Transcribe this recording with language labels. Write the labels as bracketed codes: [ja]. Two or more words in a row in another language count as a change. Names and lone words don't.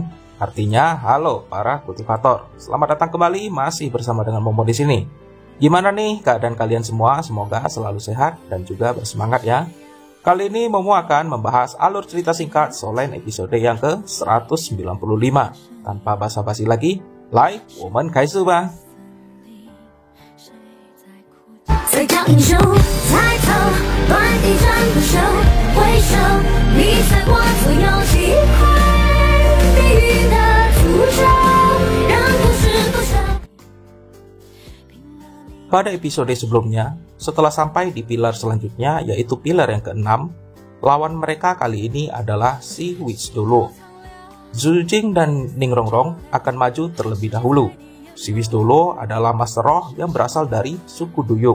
[id] Artinya, halo para kultivator. Selamat datang kembali, masih bersama dengan Momo di sini. Gimana nih keadaan kalian semua? Semoga selalu sehat dan juga bersemangat ya. Kali ini Momo akan membahas alur cerita singkat Solen episode yang ke-195. Tanpa basa-basi lagi, like, woman kaisu ba. [zh] 最强英雄抬头，乱地战不休，回首你踩过所有机会，命运的诅咒，让故事不朽。 [id] Pada episode sebelumnya, setelah sampai di pilar selanjutnya, yaitu pilar yang ke-6, lawan mereka kali ini adalah si Wisdolo. Zhu Jing dan Ning Rongrong akan maju terlebih dahulu. Si Wisdolo adalah master roh yang berasal dari suku Duyung.